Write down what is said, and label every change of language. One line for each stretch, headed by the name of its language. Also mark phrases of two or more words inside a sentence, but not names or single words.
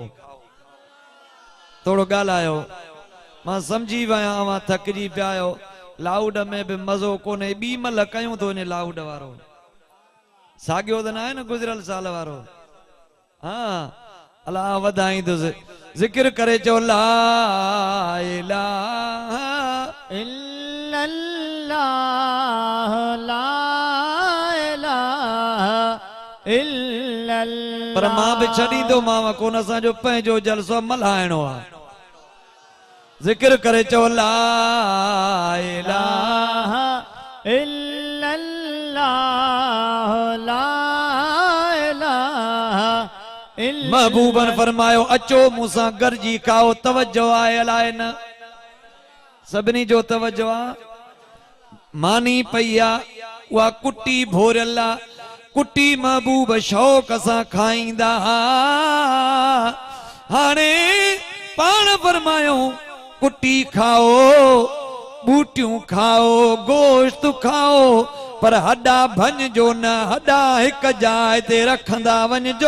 Sindhi: थोड़ो ॻाल्हायो, मां समझी विया अवां थकिजी पिया आहियो, लाउड में भी मज़ो कोन्हे, ॿी महिल कयूं तो इन लाउड वारो, साॻियो त न आहे न गुज़िरियल साल वारो। हाँ अल्लाह वधाईंदुसि, ज़िक्र करे चओ
Arabic: لا إله إلا الله، لا إله إلا الله.
Sindhi: पर मां भी छॾींदो मां कोन, असांजो पंहिंजो जलसो मल्हाइणो आहे। ज़िक्र करे चओ
Arabic: لا إله إلا الله، لا إله إلا الله.
Sindhi: महबूबन फरमायो अचो मूंसां गॾिजी खाओ। तवज्जो आहे अलाए न, सभिनी जो तवज्जो आहे। मानी पई आहे, उहा कुटी भोरियल आहे, कुटी महबूब शौक़ सां खाईंदा। हाणे पाण फरमायो कुटी खाओ, बूटियूं खाओ, गोश्त खाओ, पर हॾा भञजो न, हॾा हिक जाइ ते रखंदा वञजो।